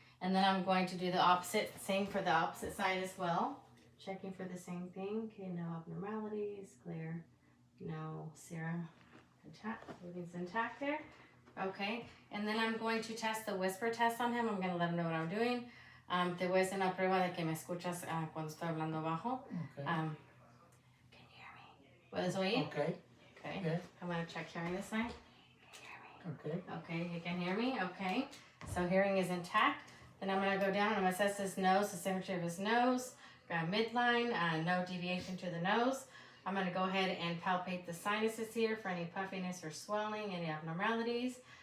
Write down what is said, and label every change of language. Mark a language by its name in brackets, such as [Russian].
[English] And then I'm going to do the opposite, same for the opposite side as well. Checking for the same thing. Okay, no abnormalities, clear, no serum, intact, everything's intact there. Okay, and then I'm going to test the whisper test on him. I'm going to let him know what I'm doing. [Spanish] Te voy a hacer una prueba de que me escuchas cuando estoy hablando bajo. [English] Okay. Can you hear me? [Spanish] ¿Puedes oír? [English] Okay. Okay. Yeah. I'm going to check hearing this side. Can you hear me? Okay. Okay, you can hear me? Okay. So hearing is intact. Then I'm going to go down and I'm going to assess his nose, the symmetry of his nose. Got midline, no deviation to the nose. I'm going to go ahead and palpate the sinuses here for any puffiness or swelling, any abnormalities.